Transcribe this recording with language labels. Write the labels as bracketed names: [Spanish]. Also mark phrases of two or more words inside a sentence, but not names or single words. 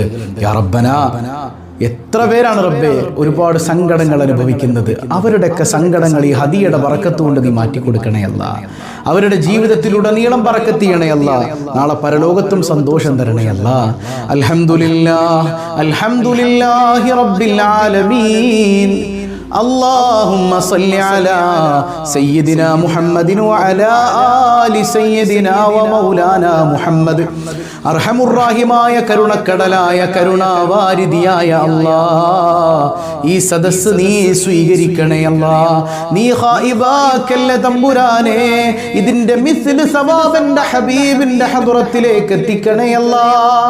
[Malayalam] യാ റബ്ബനാ, എത്ര പേരാണ് റബ്ബേ ഒരുപാട് സങ്കടങ്ങൾ അനുഭവിക്കുന്നത്. അവരുടെയൊക്കെ സങ്കടങ്ങൾ ഈ ഹദിയയുടെ ബറക്കത്ത് കൊണ്ട് നീ മാറ്റിക്കൊടുക്കണയല്ല. അവരുടെ ജീവിതത്തിലുടനീളം ബറക്കത്ത് ചെയ്യണയല്ല. നാളെ പരലോകത്തും സന്തോഷം തരണയല്ല. [Arabic] الحمد لله، الحمد لله رب العالمين. اللهم صل على سيدنا محمد وعلى آل سيدنا ومولانا محمد. [Malayalam] അർഹമുറാഹിമായ കരുണക്കടലായ കരുണാവാരിധിയായ അല്ലാഹ്, ഈ സദസ്സ് നീ സ്വീകരിക്കണേ അല്ലാഹ്. നീ ഖായിബാക്കല്ല തമ്പുരാനെ. ഇതിന്റെ മിസ്ൽ സവാബിന്റെ ഹബീബിന്റെ ഹദ്റത്തിലേക്ക് എത്തിക്കണേ അല്ലാഹ്.